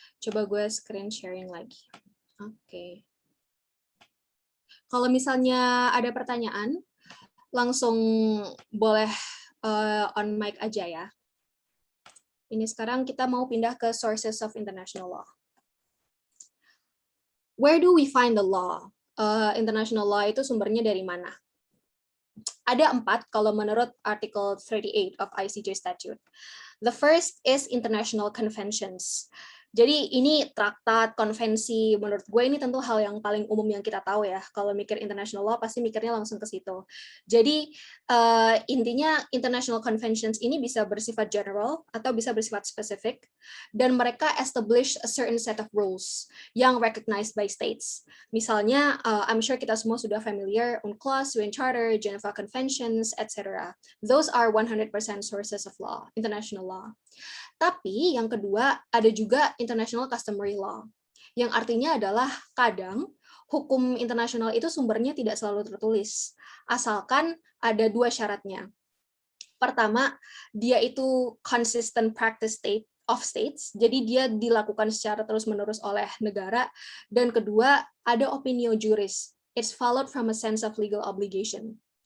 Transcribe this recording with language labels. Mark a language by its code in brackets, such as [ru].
[id] Coba gue screen sharing lagi. Oke. Kalau misalnya ada pertanyaan, langsung boleh on mic aja ya. Ini sekarang kita mau pindah ke sources of international law. [en] Where do we find the law? [id] International law itu sumbernya dari mana? Ada 4 kalau menurut Article 38 of ICJ Statute. [en] The first is international conventions. [id] Jadi ini traktat, konvensi, menurut gue ini tentu hal yang paling umum yang kita tahu ya. Kalau mikir international law pasti mikirnya langsung ke situ. Jadi intinya international conventions ini bisa bersifat general atau bisa bersifat spesifik, dan mereka [en] establish a certain set of rules [id] yang [en] recognized by states. [id] Misalnya, [en] I'm sure [id] kita semua sudah familiar UNCLOS, UN Charter, Geneva Conventions, etc. [en] Those are 100% sources of law, international law. [id] Tapi yang kedua, ada juga international customary law, yang artinya adalah kadang hukum internasional itu sumbernya tidak selalu tertulis, asalkan ada 2 syaratnya. Pertama, dia itu [en] consistent practice of states, [id] jadi dia dilakukan secara terus-menerus oleh negara, dan kedua, ada opinio juris, [en] it's followed from a sense of legal obligation.